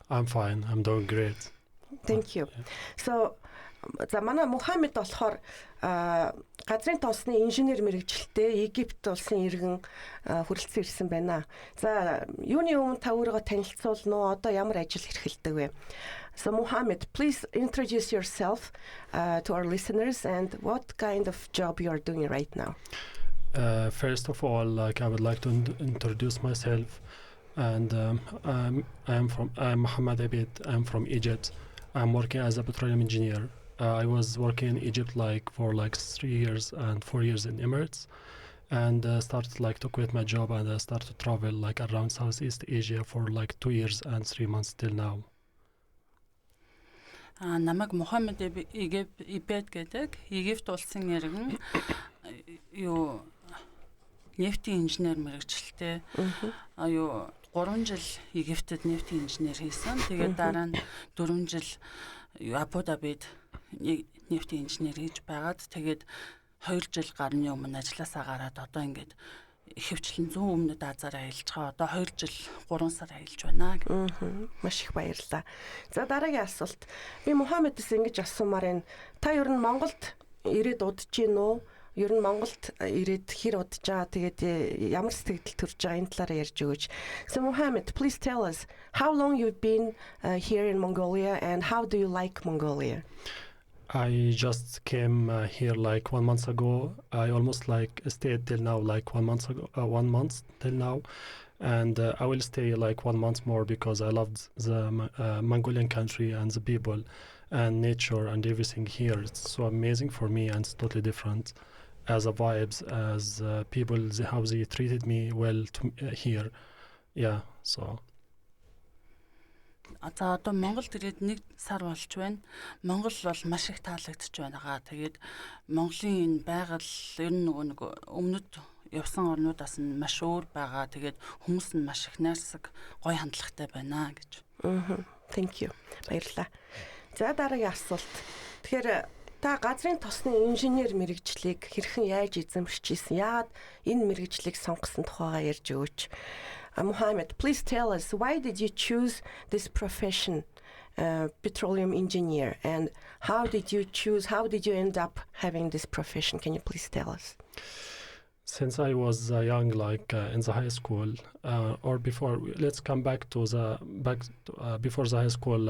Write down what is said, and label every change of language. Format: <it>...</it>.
<en>I'm fine. I'm doing great. Thank you. So</en> <mn>за манай Мухаммед болохоор газрын тоосны инженер мэргэжилтэд Египт улсын иргэн хүрэлцэн ирсэн байна. За юуны өмнө та өөрийгөө танилцуулна уу? Одоо ямар ажил хэрхэлдэг вэ?</mn> <en>So Muhammad, please introduce yourself to our listeners and what kind of job you are doing right now. First of all, I would like to introduce myself, and I'm Mohammed Abid. I'm from Egypt. I'm working as a petroleum engineer. I was working in Egypt for 3 years and 4 years in Emirates, and started to quit my job and started to travel around Southeast Asia for 2 years and 3 months till now.</en> <mn>Намайг Мухаммед Ибейд гэдэг Египт улсын иргэн нефтийн инженер мэргэжилтэй 3 жил Египтэд нефтийн инженер хийсэн. Тэгээд дараа нь 4 жил Абу Дабид нефтийн инженер хийж байгаад тэгээд 2 жил гарны өмнө ажилласаа гараад одоо ингээд ихэвчлэн зүүн өмнөд Азаар аялж байгаа. Одоо 2 жил 3 сар аялж байна. Маш их баярлалаа. За дараагийн асуулт. Би Мухаммедээс ингэж асуумаар байна. Та ер нь Монголд ирээд удаж гин үү? Ер нь Монголд ирээд хэр удаж байгаа? Тэгээд ямар сэтгэл төрж байгаа энэ талаараа ярьж өгөөч.</mn> <en>So Muhammad, please tell us how long you've been here in Mongolia and how do you like Mongolia? I just came here 1 month ago. I almost stayed till now 1 month ago, 1 month till now, and I will stay 1 month more because I loved the Mongolian country and the people and nature and everything here. It's so amazing for me and it's totally different as a vibes, as people, how they treated me well here. Yeah, so.</en> <mn>За одоо Монголд ирээд 1 сар болж байна. Монгол бол маш их таалагдж байна. Тэгээд Монголын энэ байгаль ер нь нэг өмнөд явсан орнуудаас нь маш өөр байгаа. Тэгээд хүмүүс нь маш их найрсаг, гоё хандлагатай байна гэж.</mn> <en>Thank you.</en> <mn>Баярлалаа. За дараагийн асуулт. Тэгэхээр та газрын тосны инженер мэргэжлийг хэрхэн яаж эзэмшиж ийсэн? Яагаад энэ мэргэжлийг сонгосон тухайгаа ярьж өгөөч.</mn> <en>Muhammad, please tell us why did you choose this profession, petroleum engineer, and how did you end up having this profession? Can you please tell us? Since I was young, in the high school, or before, let's come back to before the high school.</en>